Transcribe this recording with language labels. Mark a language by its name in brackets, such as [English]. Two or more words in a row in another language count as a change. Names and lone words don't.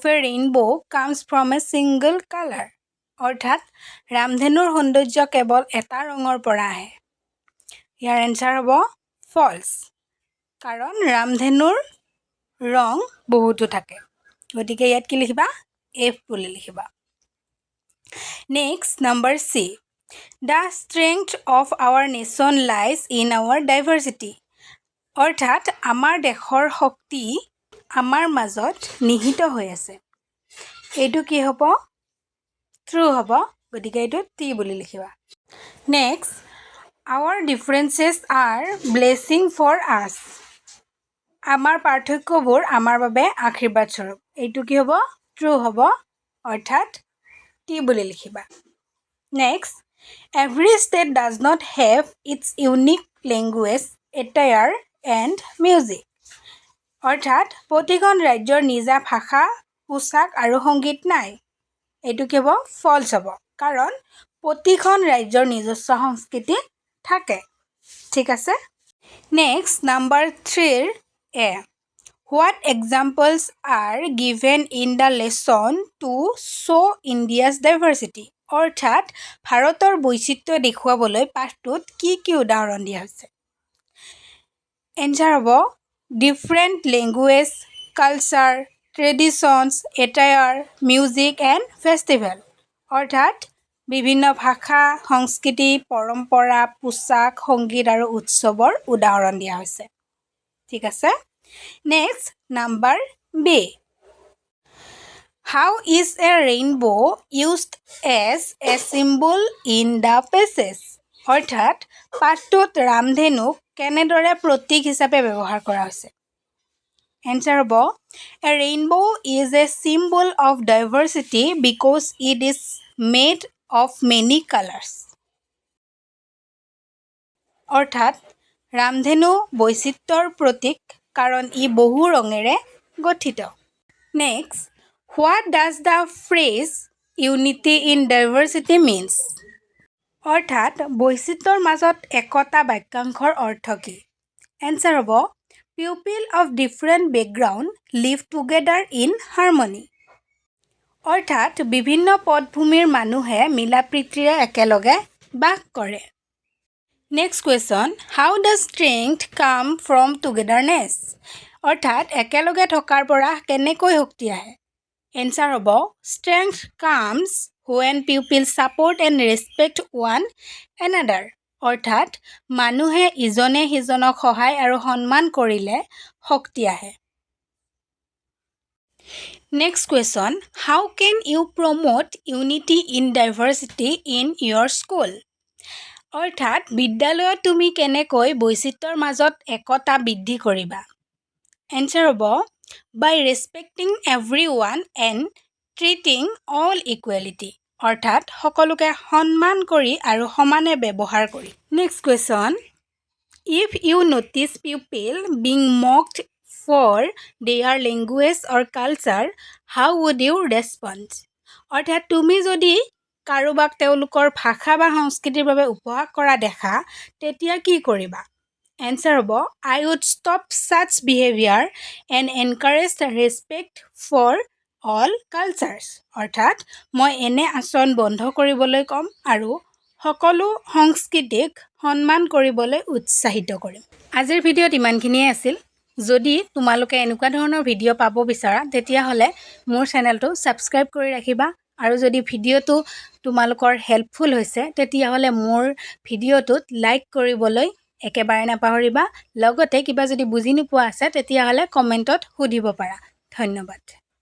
[English] a rainbow comes from a single colour [Assamese] অৰ্থাৎ ৰামধেনুৰ সৌন্দৰ্য কেৱল এটা ৰঙৰ পৰা আহে ইয়াৰ এনসাৰ হ'ব ফলছ কাৰণ ৰামধেনুৰ ৰং বহুতো থাকে গতিকে ইয়াত কি লিখিবা এফ বুলি লিখিবা [English] next number C The strength of our nation lies in our diversity. [Assamese] অৰ্থাৎ আমাৰ দেশৰ শক্তি আমাৰ মাজত নিহিত হৈ আছে এইটো কি হ'ব ট্ৰু হ'ব গতিকে এইটো টি বুলি লিখিবা নেক্সট [English] our differences are blessing for us [Assamese] আমাৰ পাৰ্থক্যবোৰ আমাৰ বাবে আশীৰ্বাদ স্বৰূপ এইটো কি হ'ব ট্ৰু হ'ব অৰ্থাৎ টি বুলি লিখিবা নেক্সট [English] Every state does not have its unique language, attire and music. [Assamese] অৰ্থাৎ প্ৰতিখন ৰাজ্যৰ নিজা ভাষা পোছাক আৰু সংগীত নাই এইটো কি হ'ব ফলছ হ'ব কাৰণ প্ৰতিখন ৰাজ্যৰ নিজস্ব সংস্কৃতি থাকে ঠিক আছে [English] next number 3 A What examples are given in the lesson to show India's diversity? [Assamese] অৰ্থাৎ ভাৰতৰ বৈচিত্ৰ্য দেখুৱাবলৈ পাঠটোত কি কি উদাহৰণ দিয়া হৈছে এনসাৰ হ'ব [English] different language culture traditions attire music and festival [Assamese] অৰ্থাৎ বিভিন্ন ভাষা সংস্কৃতি পৰম্পৰা পোছাক সংগীত আৰু উৎসৱৰ উদাহৰণ দিয়া হৈছে ঠিক আছে [English] next number B How is a rainbow used as a symbol in the passage? [Assamese] অৰ্থাৎ পাঠটোত ৰামধেনুক কেনেদৰে প্ৰতীক হিচাপে ব্যৱহাৰ কৰা হৈছে এনসাৰ হ'ব [English] A rainbow is a symbol of diversity because it is made of many colors. [Assamese] অৰ্থাৎ ৰামধেনু বৈচিত্ৰ্যৰ প্ৰতীক কাৰণ ই বহু ৰঙেৰে গঠিত নেক্সট [English] What does the phrase unity in diversity means? [Assamese] অৰ্থাৎ বৈচিত্ৰ্যৰ মাজত একতা বাক্যাংশৰ অৰ্থ কি এনসাৰ হ'ব [English] People of different background live together in harmony. [Assamese] অৰ্থাৎ বিভিন্ন পটভূমিৰ মানুহে মিলাপ্ৰীতিৰে একেলগে বাস কৰে [English] next question How does strength come from togetherness? [Assamese] অৰ্থাৎ একেলগে থকাৰ পৰা কেনেকৈ শক্তি আহে এনসাৰ হ'ব [English] Strength comes when people support and respect one another. [Assamese] অৰ্থাৎ মানুহে ইজনে সিজনক সহায় আৰু সন্মান কৰিলে শক্তি আহে [English] next question How can you promote unity in diversity in your school? [Assamese] অৰ্থাৎ বিদ্যালয়ত তুমি কেনেকৈ বৈচিত্ৰ্যৰ মাজত একতা বৃদ্ধি কৰিবা এনসাৰ হ'ব [English] By respecting everyone and treating all equality. [Assamese] অৰ্থাৎ সকলোকে সন্মান কৰি আৰু সমানে ব্যৱহাৰ কৰি [English] next question If you notice people being mocked for their language or culture, how would you respond? [Assamese] অৰ্থাৎ তুমি যদি কাৰোবাক তেওঁলোকৰ ভাষা বা সংস্কৃতিৰ বাবে উপহাস কৰা দেখা তেতিয়া কি কৰিবা এনসাৰ হ'ব [English] I would stop such behavior and encourage respect for all cultures. [Assamese] অৰ্থাৎ মই এনে আচৰণ বন্ধ কৰিবলৈ ক'ম আৰু সকলো সংস্কৃতিক সন্মান কৰিবলৈ উৎসাহিত কৰিম আজিৰ ভিডিঅ'ত ইমানখিনিয়ে আছিল যদি তোমালোকে এনেকুৱা ধৰণৰ ভিডিঅ' পাব বিচাৰা তেতিয়াহ'লে মোৰ চেনেলটো ছাবস্ক্ৰাইব কৰি ৰাখিবা আৰু যদি ভিডিঅ'টো তোমালোকৰ হেল্পফুল হৈছে তেতিয়াহ'লে মোৰ ভিডিঅ'টোত লাইক কৰিবলৈ একেবাৰে নাপাহৰিবা লগতে কিবা যদি বুজি নোপোৱা আছে তেতিয়াহ'লে কমেণ্টত সুধিব পাৰা ধন্যবাদ